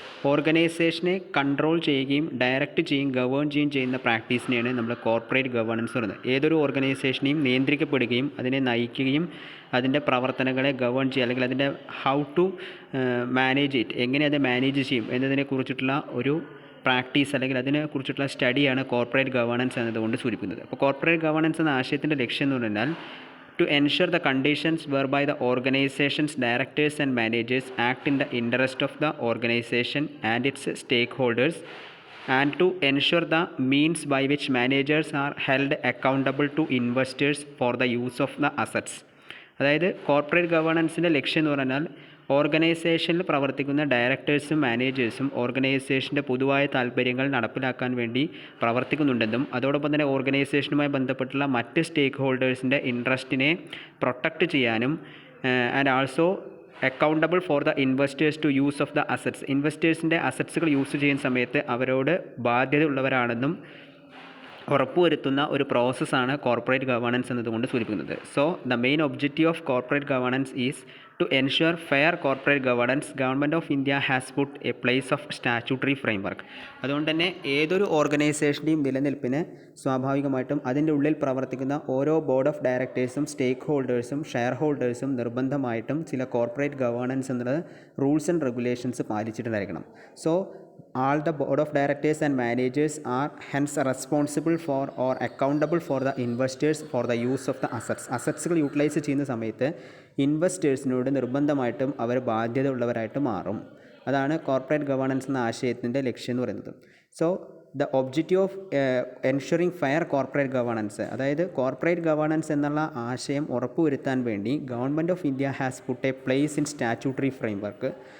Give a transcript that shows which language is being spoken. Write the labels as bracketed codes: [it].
[ml] ഓർഗനൈസേഷനെ കൺട്രോൾ ചെയ്യുകയും ഡയറക്റ്റ് ചെയ്യുകയും ഗവേൺ ചെയ്യുകയും ചെയ്യുന്ന പ്രാക്ടീസിനെയാണ് നമ്മൾ കോർപ്പറേറ്റ് ഗവേണൻസ് പറയുന്നത്. ഏതൊരു ഓർഗനൈസേഷനെയും നിയന്ത്രിക്കപ്പെടുകയും അതിനെ നയിക്കുകയും അതിൻ്റെ പ്രവർത്തനങ്ങളെ ഗവേൺ ചെയ്യുക, അല്ലെങ്കിൽ അതിൻ്റെ [en] how to manage it, [ml] എങ്ങനെ അത് മാനേജ് ചെയ്യും എന്നതിനെക്കുറിച്ചിട്ടുള്ള ഒരു പ്രാക്ടീസ് അല്ലെങ്കിൽ അതിനെക്കുറിച്ചിട്ടുള്ള സ്റ്റഡിയാണ് കോർപ്പറേറ്റ് ഗവേണൻസ് എന്നതുകൊണ്ട് സൂചിപ്പിക്കുന്നത്. അപ്പോൾ കോർപ്പറേറ്റ് ഗവേണൻസ് എന്ന ആശയത്തിൻ്റെ ലക്ഷ്യം എന്ന് പറഞ്ഞാൽ [en] to ensure the conditions whereby the organization's directors and managers act in the interest of the organization and its stakeholders, and to ensure the means by which managers are held accountable to investors for the use of the assets. [ml] അതായത് corporate ഗവേണൻസിൻ്റെ ലക്ഷ്യം എന്ന് പറഞ്ഞാൽ ഓർഗനൈസേഷനിൽ പ്രവർത്തിക്കുന്ന ഡയറക്ടേഴ്സും മാനേജേഴ്സും ഓർഗനൈസേഷൻ്റെ പൊതുവായ താല്പര്യങ്ങൾ നടപ്പിലാക്കാൻ വേണ്ടി പ്രവർത്തിക്കുന്നുണ്ടെന്നും അതോടൊപ്പം തന്നെ ഓർഗനൈസേഷനുമായി ബന്ധപ്പെട്ടുള്ള മറ്റ് സ്റ്റേക്ക് ഹോൾഡേഴ്സിൻ്റെ ഇൻട്രസ്റ്റിനെ പ്രൊട്ടക്റ്റ് ചെയ്യാനും [en] And also accountable for the investors to use of the assets. [ml] ഇൻവെസ്റ്റേഴ്സിൻ്റെ അസറ്റ്സുകൾ use ചെയ്യുന്ന സമയത്ത് അവരോട് ബാധ്യതയുള്ളവരാണെന്നും ഉറപ്പുവരുത്തുന്ന ഒരു പ്രോസസ്സാണ് കോർപ്പറേറ്റ് ഗവേണൻസ് എന്നതുകൊണ്ട് സൂചിപ്പിക്കുന്നത്. [en] So the main objective of corporate governance is to ensure fair corporate governance. Government of India has put a place of statutory framework. [ml] അതുകൊണ്ട് തന്നെ ഏതൊരു ഓർഗനൈസേഷൻ്റെയും നിലനിൽപ്പിന് സ്വാഭാവികമായിട്ടും അതിൻ്റെ ഉള്ളിൽ പ്രവർത്തിക്കുന്ന ഓരോ ബോർഡ് ഓഫ് ഡയറക്ടേഴ്സും സ്റ്റേക്ക് ഹോൾഡേഴ്സും ഷെയർ ഹോൾഡേഴ്സും നിർബന്ധമായിട്ടും ചില കോർപ്പറേറ്റ് ഗവേണൻസ് എന്നുള്ളത് rules and regulations പാലിച്ചിട്ടുണ്ടായിരിക്കണം. [en] So all the board of directors and managers are hence responsible for or accountable for the investors for the use of the assets. [ml] അസറ്റ്സുകൾ utilise ചെയ്യുന്ന സമയത്ത് ഇൻവെസ്റ്റേഴ്സിനോട് നിർബന്ധമായിട്ടും അവർ ബാധ്യത ഉള്ളവരായിട്ട് മാറും. അതാണ് corporate governance എന്ന ആശയത്തിൻ്റെ ലക്ഷ്യം എന്ന് പറയുന്നത്. [en] so the objective of ensuring fair corporate governance, [ml] അതായത് കോർപ്പറേറ്റ് ഗവേണൻസ് എന്നുള്ള ആശയം ഉറപ്പുവരുത്താൻ വേണ്ടി [en] Government of India has put a place in statutory framework.